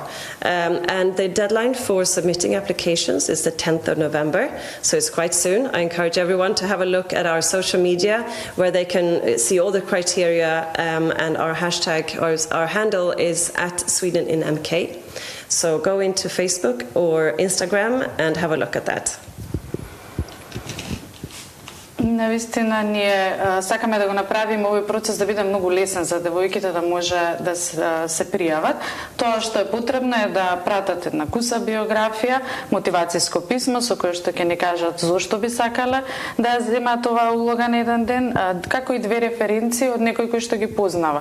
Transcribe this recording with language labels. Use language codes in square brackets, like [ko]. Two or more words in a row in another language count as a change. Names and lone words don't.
[en] And the deadline for submitting applications is the 10th of November, so it's quite soon. I encourage everyone to have a look at our social media where they can see all the criteria, and our hashtag, or our handle is @SwedenInMK. So go into Facebook or Instagram and have a look at that. [mk] Навистина, ние сакаме да го направиме овој процес да биде многу лесен за девојките, да може да се пријават. Тоа што е потребно е да пратат една куса биографија, мотивацијско писмо со кое што ќе ни кажат зошто би сакале да ја земаат оваа улога на еден ден, како и 2 референции од некој кој што ги познава.